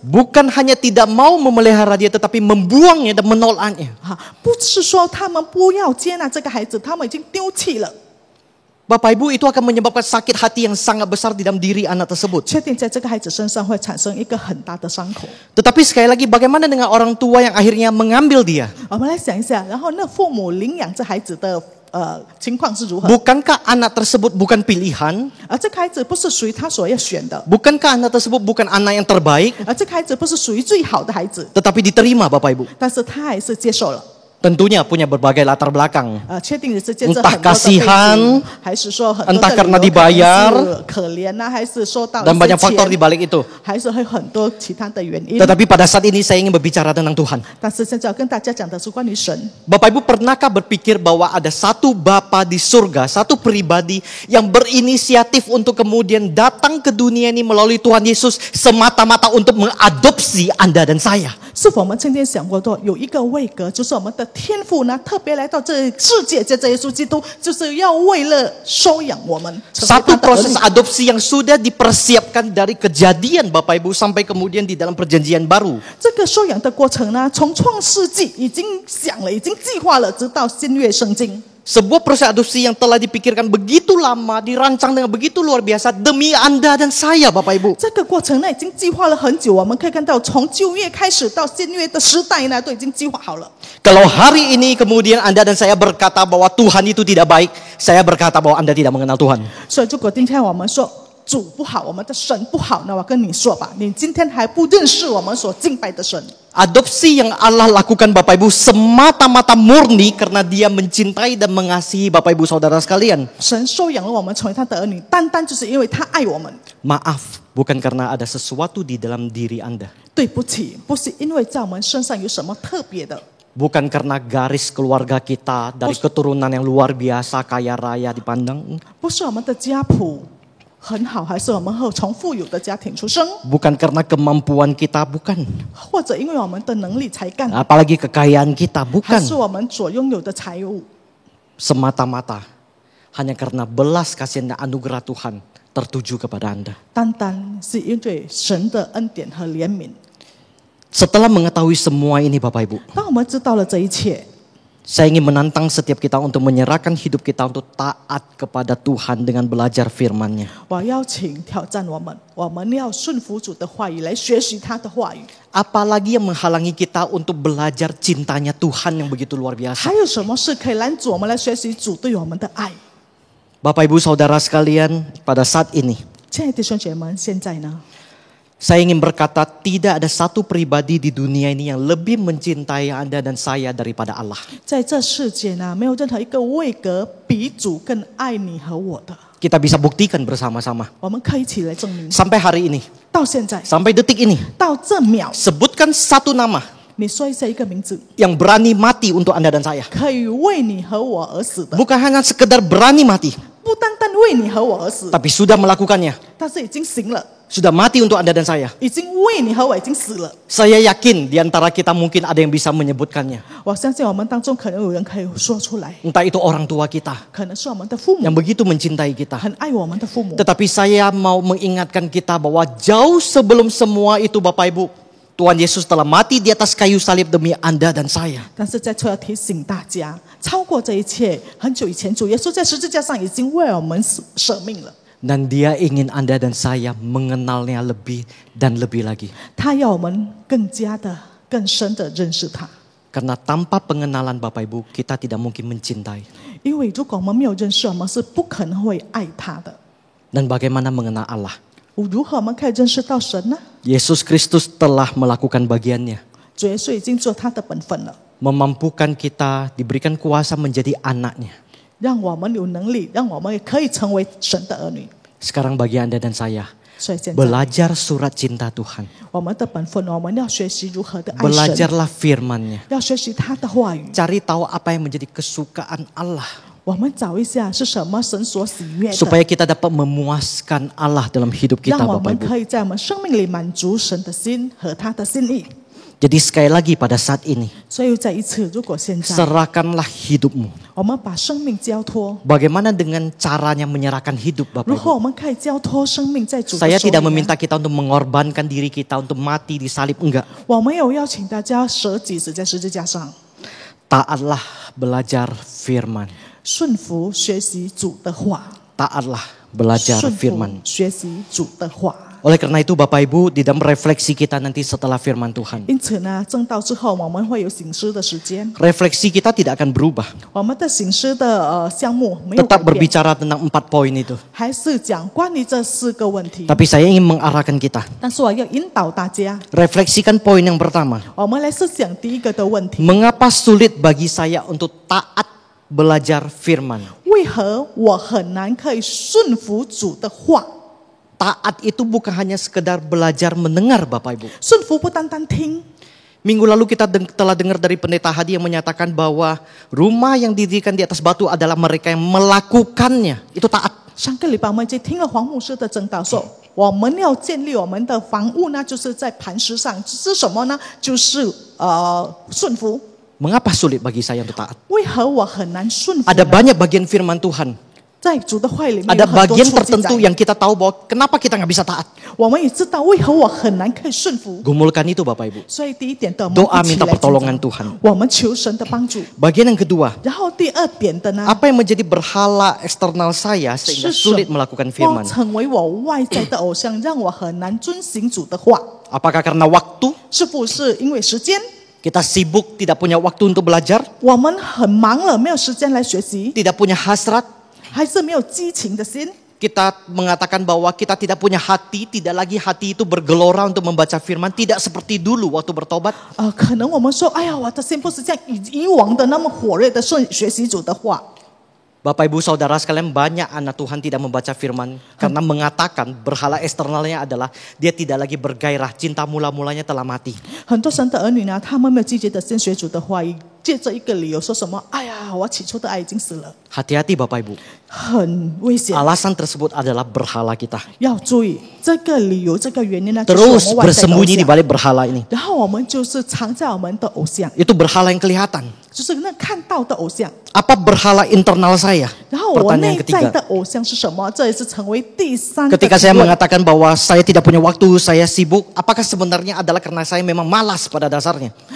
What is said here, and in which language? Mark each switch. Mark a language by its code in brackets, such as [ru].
[id] Bukan hanya tidak mau memelihara dia, tetapi membuangnya dan menolaknya. [zh] 不是说他们不要接纳这个孩子，他们已经丢弃了。 [id] Bapak Ibu, itu akan menyebabkan sakit hati yang sangat besar di dalam diri anak tersebut. [zh] 确定在这个孩子身上会产生一个很大的伤口。 [id] Tetapi sekali lagi, bagaimana dengan orang tua yang akhirnya mengambil dia? [zh] 我们来想一下，然后那父母领养这孩子的情况是如何？ [id] Bukankah anak tersebut bukan pilihan? [zh] 这个孩子不是属于他所要选的， [id] Bukankah anak tersebut bukan anak yang terbaik? [zh] 这个孩子不是属于最好的孩子， [id] Tetapi diterima Bapak Ibu. [zh] 但是他还是接受了。 [id] Tentunya punya berbagai latar belakang. [zh] 确定是借着 [id] Entah [zh] 很多的背 [id] kasihan, [zh] 景，还是说很多的 [id] entah [zh] 理由 [id] karena [zh] 可能是 [id] dibayar, [zh] 可怜啊，还是受到 [id] dan [zh] 一 [id] banyak [zh] 些 [id] faktor di [zh] 钱， [id] balik itu. [zh] 还是会很多其他的原因。 [id] Tetapi pada saat ini saya ingin berbicara tentang Tuhan. [zh] 但是现在要跟大家讲的是关于神。 [id] Bapak Ibu, pernahkah berpikir bahwa ada satu Bapa di surga, satu pribadi yang berinisiatif untuk kemudian datang ke dunia ini melalui Tuhan Yesus semata-mata untuk mengadopsi Anda dan saya? [zh] 是否我们曾经想过说，有一个位格，就是我们的天父呢，特别来到这世界，借着耶稣基督，就是要为了收养我们，成为他 [id] Satu [zh] 的儿 [id] proses [zh] 女。 [id] adopsi yang sudah dipersiapkan dari kejadian Bapak Ibu sampai kemudian di dalam perjanjian baru. [zh] 这个收养的过程呢，从创世纪已经想了，已经计划了，直到新约圣经。 [id] Sebuah proses adopsi yang telah dipikirkan begitu lama, dirancang dengan begitu luar biasa demi Anda dan saya, Bapak Ibu. [zh] 这个过程呢，已经计划了很久。我们可以看到，从旧约开始到新约的时代呢，都已经计划好了。 [id] Kalau hari ini kemudian Anda dan saya berkata bahwa Tuhan itu tidak baik, saya berkata bahwa Anda tidak mengenal Tuhan. [zh] 所以，如果今天我们说主不好，我们的神不好，那我跟你说吧，你今天还不认识我们所敬拜的神。 [id] Adopsi yang Allah lakukan Bapak Ibu semata-mata murni karena Dia mencintai dan mengasihi Bapak Ibu saudara sekalian. [zh] 神收养了我们成为他的儿女，单单就是因为他爱我们。 [id] Maaf, bukan karena ada sesuatu di dalam diri Anda. [zh] 对不起，不是因为在我们身上有什么特别的， [id] Bukan karena garis keluarga kita dari keturunan yang luar biasa, kaya raya dipandang. [zh] 不是我们的家谱很好，还是我们从富有的家庭出生， [id] Bukan karena kemampuan kita, bukan. [zh] 或者因为我们的能力才干， [id] Apalagi kekayaan kita, [zh] 还是 [id] bukan. [zh] 我们所拥有的财物， [id] Semata-mata hanya karena belas kasihan dan anugerah Tuhan tertuju kepada Anda. [zh] 单单是因为神的恩典和怜悯。 [id] Setelah mengetahui semua ini Bapak Ibu, [zh] 当我们知道了这一切， [id] saya ingin menantang setiap kita untuk menyerahkan hidup kita untuk taat kepada Tuhan dengan belajar firman-Nya. [zh] 我邀请挑战我们要顺服主的话语，来学习他的话语。 [id] Apalagi yang menghalangi kita untuk belajar cintanya Tuhan yang begitu luar biasa. [zh] 还有什么事可以拦阻我们来学习主对我们的爱？ [id] Bapak Ibu Saudara sekalian, pada saat ini [zh] 亲爱的弟兄姐妹们，现在呢， [id] saya ingin berkata tidak ada satu pribadi di dunia ini yang lebih mencintai Anda dan saya daripada Allah. [zh] 在这世界呢，没有任何一个位格比主更爱你和我的。 [id] Kita bisa buktikan bersama-sama. [zh] 我们可以一起来证明。 [id] Sampai hari ini, [zh] 到现在， [id] sampai detik ini, [zh] 到这秒， [id] sebutkan satu nama [zh] 你说一下一个名字， [id] yang berani mati untuk Anda dan saya. [zh] 可以为你和我而死的， [id] Bukan hanya sekedar berani mati, [zh] 不单单为你和我而死， [id] tapi sudah melakukannya. [zh] 但是已经行了， [id] Sudah mati untuk Anda dan saya. [zh] 已经为你和我已经死了。 [id] Saya yakin di antara kita mungkin ada yang bisa menyebutkannya. [zh] 我相信我们当中可能有人可以说出来， [id] Entah itu orang tua kita [zh] 可能是我们的父 [id] yang [zh] 母， [id] begitu mencintai kita. [zh] 很爱我们的父母。 [id] Tetapi saya mau mengingatkan kita bahwa jauh sebelum semua itu Bapak Ibu, Tuhan Yesus telah mati di atas kayu salib demi Anda dan saya. [zh] 但是在这要提醒大家，超过这一切，很久以前主耶稣在十字架上已经为我们舍命了。 [id] Dan Dia ingin Anda dan saya mengenalnya lebih dan lebih lagi. [zh] 他要我们更加的、更深的认识他。 [id] Karena tanpa pengenalan Bapak Ibu, kita tidak mungkin mencintai. [zh] 因为如果我们没有认识，我们是不可能会爱他的。 [id] Dan bagaimana mengenal Allah? [zh] 如何我们可以认识到神呢？ [id] Yesus Kristus telah melakukan bagiannya. [zh] 主耶稣已经做他的本分了， [id] Memampukan kita diberikan kuasa menjadi anaknya. [zh] 让我们有能力，让我们也可以成为神的儿女。 [id] Sekarang bagi Anda dan saya, [zh] 所以现在 [id] belajar surat cinta Tuhan. [zh] 我们的本分，我们要学习如何的爱神， [id] Belajarlah firman-Nya. [zh] 要学习他的话语。 [id] Cari tahu apa yang menjadi kesukaan Allah. [zh] 我们找一下是什么神所喜悦的， [id] Supaya kita dapat memuaskan Allah dalam hidup kita [zh] 让我 [id] Bapak [zh] 们 [id] Ibu. [zh] 可以在我们生命里满足神的心和他的心意。 [id] Jadi sekali lagi pada saat ini, [zh] 所以再一次，如果现在 [id] serahkanlah hidupmu. [zh] 我们把生命交托， [id] Bagaimana dengan caranya menyerahkan hidup Bapak [zh] 如何 [id] Ibu? [zh] 我们可以交托生命在主的 [id] Saya [zh] 手里 [id] tidak [zh] 呢？ [id] meminta kita untuk mengorbankan diri kita untuk mati di salib, enggak. [zh] 我没有邀请大家舍己死在十字架上， [id] Taatlah belajar firman. [zh] 顺服学习主的话， [id] Taatlah belajar [zh] 顺服 [id] firman. [zh] 学习主的话。 [id] Oleh karena itu Bapak Ibu, di dalam refleksi kita nanti setelah firman Tuhan, [zh] 因此呢，正道之后我们会有醒思的时间， [id] refleksi kita tidak akan berubah. [zh] 我们的醒思的项目没有改 [id] Tetap [zh] 变， [id] berbicara tentang 4 poin itu. [zh] 还是讲关于这4个问题。 [id] Tapi saya ingin mengarahkan kita. [zh] 但是我要引导大家， [id] Refleksikan poin yang pertama. [zh] 我们来思想第一个的问题： [id] Mengapa sulit bagi saya untuk taat belajar firman? [zh] 为何我很难可以顺服主的话？ [id] Taat itu bukan hanya sekedar belajar mendengar Bapak Ibu. [zh] 顺服不单单听。 [id] Minggu lalu kita telah dengar dari pendeta Hadi yang menyatakan bahwa rumah yang didirikan di atas batu adalah mereka yang melakukannya. Itu taat. [zh] 上个礼拜我们已经听了黄牧师的证道说，我们要建立我们的房屋呢，就是在磐石上，是什么呢？就是顺服。 [id] Mengapa sulit bagi saya untuk taat? [zh] 为何我很难顺服呢？ [id] Ada banyak bagian firman Tuhan [zh] 在主的话里面 [id] Ada [zh] 有很多 [id] bagian [zh] 处记载 [id] tertentu yang kita tahu bahwa kenapa kita nggak bisa taat. [zh] 我们也知道为何我很难可以顺服。 [id] Gumulkan itu Bapak Ibu. [zh] 所以第一点的，我们 [id] Doa [zh] 一起 [id] minta [zh] 来进 [id] pertolongan [zh] 展 [id] Tuhan. [zh] 我们求神的帮助。 [id] Bagian yang kedua, [zh] 然后第二点的呢， [id] apa yang menjadi berhala eksternal saya sehingga [zh] 是 [id] sulit [zh] 什 [id] melakukan [zh] 么 [id] firman? [zh] 成为我外在的偶像，让我很难遵行主的话？ [id] Apakah karena waktu? [zh] 是不是因为时间？ [id] Kita sibuk, tidak punya waktu untuk belajar, [zh] 我们很忙了，没有时间来学习， [id] tidak punya hasrat. [zh] 还是没有激情的心？ [id] Kita mengatakan bahwa kita tidak punya hati, tidak lagi hati itu bergelora untuk membaca firman, tidak seperti dulu waktu bertobat. [zh] 可能我们说，哎呀，我的心不是像以往的那么火热的学习主的话。 [id] Bapak Ibu Saudara sekalian, banyak anak Tuhan tidak membaca firman karena mengatakan berhala eksternalnya adalah dia tidak lagi bergairah, cinta mula-mulanya telah mati. [zh] 很多神的儿女呢，他们没有积极的先学主的话语，借着一个理由说什么，哎呀，我起初的爱已经死了， [id] Hati-hati Bapak Ibu. [zh] 很危险。 [id] Alasan tersebut adalah berhala kita. [zh] 要注意这个理由，这个原因呢，就是我 [id] Terus [zh] 们外在的偶 [id] bersembunyi di balik berhala ini. [zh] 然后我们就是藏在我们的偶像， [id] Itu berhala yang kelihatan. [zh] 就是那看到的偶像。 [id] Apa berhala internal saya? [zh] 然后我 [id] Pertanyaan [zh] 内在 [id] ketiga. [zh] 的偶像是什么？这也是成为第三个 [id] Ketika [zh] 提 [id] saya [zh] 问。 [id] mengatakan bahwa saya tidak punya waktu, saya sibuk, apakah sebenarnya adalah karena saya memang malas pada dasarnya?